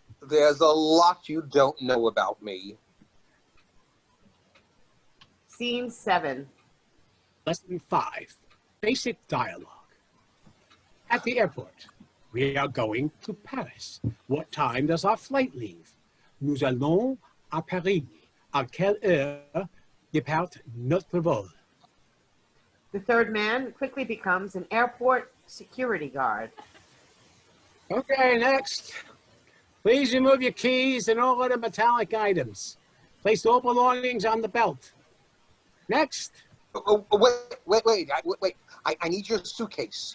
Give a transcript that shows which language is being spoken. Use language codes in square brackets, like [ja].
[en] There's a lot you don't know about me. Scene 7. Lesson 5. Basic dialogue. At the airport. We are going to Paris. What time does our flight leave? [fr] Nous allons à Paris. À quelle heure départ notre vol? [en] The third man quickly becomes an airport security guard. Okay, next. Please remove your keys and all other metallic items. Place all belongings on the belt. Next. Oh, wait. I need your suitcase.